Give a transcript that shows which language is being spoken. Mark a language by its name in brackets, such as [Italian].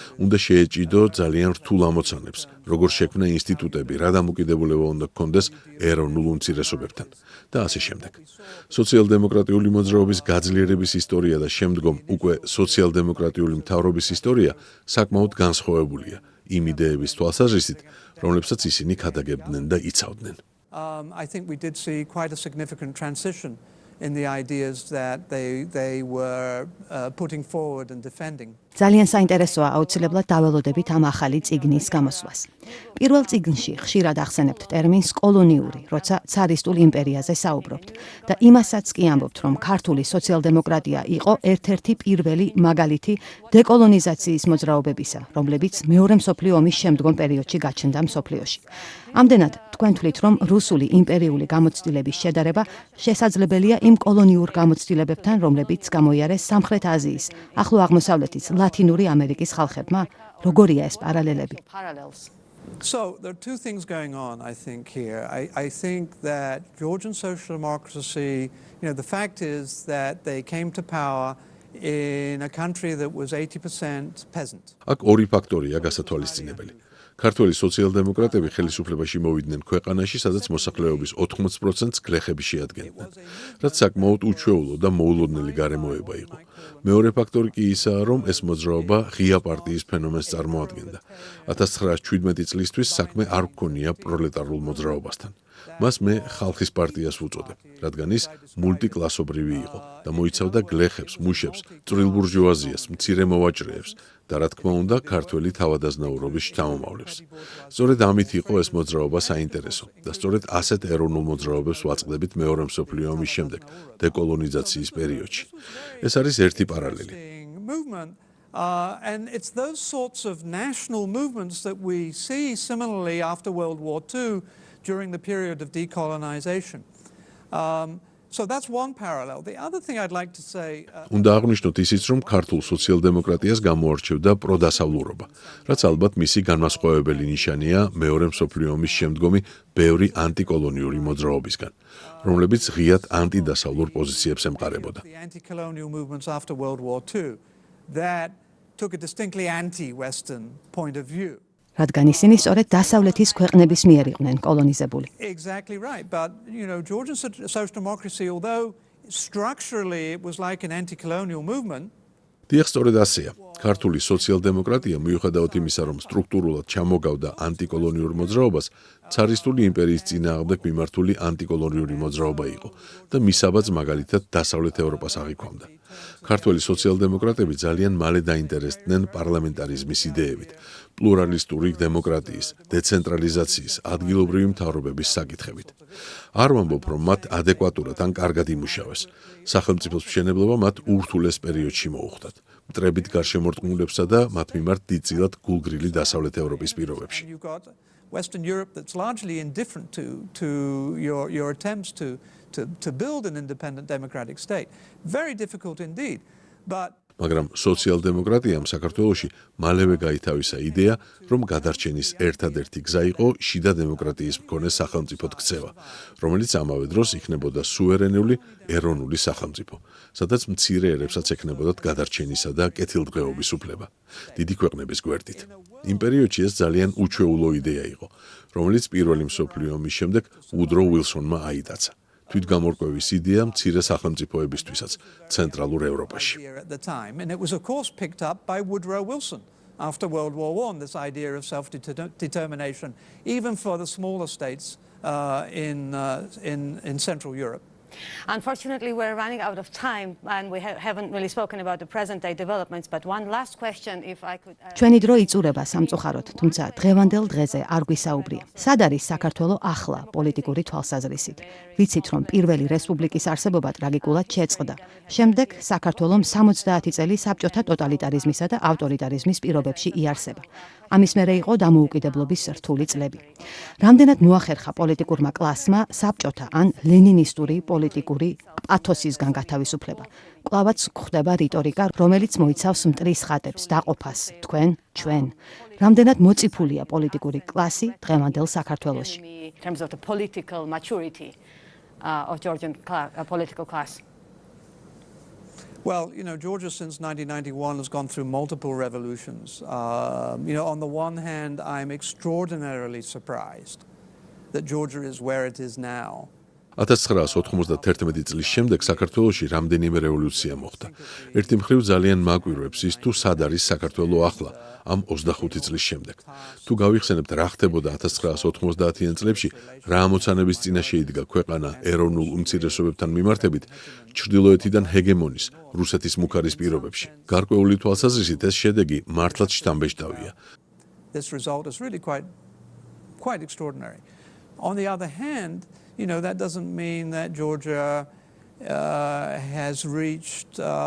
[Georgian] უნდა შეეჭიდო ძალიან რთულ ამოცანებს, როგორ შექმნა ინსტიტუტები, რა დამოკიდებულება უნდა გქონდეს ეროვნულ უმცირესობებთან და ასე შემდეგ. სოციალ-დემოკრატიული მოძრაობის გაძლიერების ისტორია და შემდგომ უკვე სოციალ-დემოკრატიული მთავრობის ისტორია საკმაოდ განსხვავებულია იმ იდეების თვალსაზრისით, რომლებსაც ისინი ქადაგებდნენ და იცავდნენ. [English] I think we did see quite a significant transition in the ideas that they were putting forward and defending. [Georgian] ძალიან საინტერესოა აუცილებლად დაველოდებით ამ ახალი წიგნის გამოსვლას. პირველ წიგნში ხშირად ახსენებთ ტერმინს კოლონიური, როცა ცარისტულ იმპერიაზე საუბრობთ და იმასაც კი ამბობთ, რომ ქართული სოციალ-დემოკრატია იყო ერთ-ერთი პირველი მაგალითი დეკოლონიზაციის მოძრაობებისა, რომლებიც მეორე მსოფლიო ომის შემდგომ პერიოდში გაჩნდა მსოფლიოში. ამდენად თქვენ თვლით, რომ რუსული იმპერიული გამოცდილების შედარება შესაძლებელია იმ კოლონიურ გამოცდილებებთან, რომლებიც გამოიარეს სამხრეთ აზიის, ახლო აღმოსავლეთის, ლათინური ამერიკის ხალხებმა? როგორია ეს პარალელები? [English] So there are two things going on, I think, here. I think that Georgian social democracy, the fact is that they came to power in a country that was 80% peasant. [Georgian] აქ ორი ფაქტორია გასათვალისწინებელი. ქართველი სოციალ-დემოკრატები ხელისუფლებაში მოვიდნენ ქვეყანაში, სადაც მოსახლეობის 80%-ს გლეხები შეადგენდნენ, რაც საკმაოდ უჩვეულო და მოულოდნელი გარემოება იყო. მეორე ფაქტორი კი ისაა, რომ ეს მოძრაობა ღია პარტიის ფენომენს წარმოადგენდა. 1917 წლისთვის საქმე არ გქონია პროლეტარულ მოძრაობასთან. მას მე ხალხის პარტიას ვუწოდებ, რადგან ის მულტიკლასობრივი იყო და მოიცავდა გლეხებს, მუშებს, წვრილ ბურჟუაზიას, მცირე მოვაჭრეებს და რა თქმა უნდა, ქართველი თავადაზნაურობის შთამომავლებს. სწორედ ამით იყო ეს მოძრაობა საინტერესო და სწორედ ასეთ ეროვნულ მოძრაობებს ვაწყდებით მეორე მსოფლიო ომის შემდეგ, დეკოლონიზაციის პერიოდში. ეს არის ერთი პარალელი. [English] And it's those sorts of national movements that we see similarly after World War II during the period of decolonization. So that's one parallel. The other thing I'd like to say [Georgian] უნდა აღნიშნოთ ისიც, რომ ქართულ სოციალ-დემოკრატიას გამოარჩევდა პროდასავლურობა, რაც ალბათ მისი განმასხვავებელი ნიშანია მეორე მსოფლიო ომის შემდგომი ბევრი ანტიკოლონიური მოძრაობისგან, რომლებიც ღიად ანტიდასავლურ პოზიციებს ემყარებოდა. [English] the anti-colonial movements after World War II that took a distinctly anti-Western point of view. [Georgian] რადგან ისინი სწორედ დასავლეთის ქვეყნების მიერ იყვნენ კოლონიზებული. [English] Exactly right. But, Georgian social democracy, although structurally it was like an anti-colonial movement, [Georgian] დიახ, სწორედ ასეა. ქართული სოციალ-დემოკრატია მიუხედავად იმისა, რომ სტრუქტურულად ჩამოგავდა ანტიკოლონიურ მოძრაობას, ცარისტული იმპერიის წინააღმდეგ მიმართული ანტიკოლონიური მოძრაობა იყო და მისაბაძ მაგალითად დასავლეთ ევროპას აღიქვამდა. ქართველი სოციალ-დემოკრატები ძალიან მალე დაინტერესდნენ პარლამენტარიზმის იდეებით, პლურალისტური დემოკრატიის, დეცენტრალიზაციის, ადგილობრივი მთავრობების საკითხებით. არ ვამბობ, რომ მათ ადეკვატურად ან კარგად იმუშავეს. სახელმწიფოს მშენებლობა მათ ურთულეს პერიოდში მოუხდათ. მტრებით გარშემორტყმულებსა და მათ მიმართ დიდწილად გულგრილი დასავლეთ ევროპის პირობებში. [English] you've got Western Europe that's largely indifferent to your attempts to build an independent democratic state. Very difficult indeed. But [Georgian] მაგრამ სოციალ-დემოკრატიამ საქართველოში მალევე გაითავისა იდეა, რომ გადარჩენის ერთადერთი გზა იყო შიდა დემოკრატიის მქონე სახელმწიფოდ ქცევა, რომელიც ამავე დროს იქნებოდა სუვერენული ეროვნული სახელმწიფო, სადაც მცირე ერებსაც ექნებოდათ გადარჩენისა და კეთილდღეობის უფლება, დიდი ქვეყნების გვერდით. იმ პერიოდში ეს ძალიან უჩვეულო იდეა იყო, რომელიც პირველი მსოფლიო ომის შემდეგ უდრო უილსონმა აიტაცა. თვითგამორკვევის იდეა მცირე სახელმწიფოებისთვისაც ცენტრალურ ევროპაში. [English] at the time, and it was of course picked up by Woodrow Wilson after World War I, this idea of self-determination, even for the smaller states in Central Europe. Unfortunately, we're running out of time and we haven't really spoken about the present day developments, but one last question, if I could... [Georgian] ჩვენი დრო იწურება სამწუხაროდ, თუმცა დღევანდელ დღეზე არ გვისაუბრია. სად არის საქართველო ახლა პოლიტიკური თვალსაზრისით? ვიცით, რომ პირველი რესპუბლიკის არსებობა ტრაგიკულად შეწყდა. შემდეგ საქართველომ 70 წელი საბჭოთა ტოტალიტარიზმისა და ავტორიტარიზმის პირობებში იარსება. ამის მერე იყო დამოუკიდებლობის რთული წლები. რამდენად მოახერხა პოლიტიკურმა კლასმა საბჭოთა ან ლენინისტური პოლიტიკური პათოსისგან გათავისუფლება. კვლავაც გვხდება რიტორიკა, რომელიც მოიცავს მტრის ხატებს, დაყოფას, თქვენ, ჩვენ. რამდენად მოწიფულია პოლიტიკური კლასი დღევანდელ საქართველოში. [English] In terms of the political maturity of Georgian political class. Well, Georgia since 1991 has gone through multiple revolutions. On the one hand, I'm extraordinarily surprised that Georgia is where it is now. [Georgian] 1991 წლის შემდეგ საქართველოში რამდენიმე რევოლუცია მოხდა. ერთი მხრივ ძალიან მაკვირვებს ის თუ სად არის საქართველო ახლა, ამ 25 წლის შემდეგ. თუ გავიხსენებთ რა ხდებოდა 1990-იან წლებში, რა ამოცანების წინაშე იდგა ქვეყანა ეროვნულ უმცირესობებთან მიმართებით, ჩრდილოეთიდან ჰეგემონის, რუსეთის მუქარის პირობებში. გარკვეული თვალსაზრისით ეს შედეგი მართლაც შთამბეჭდავია. [English] This result is really quite extraordinary. On the other hand, that doesn't mean that Georgia has reached,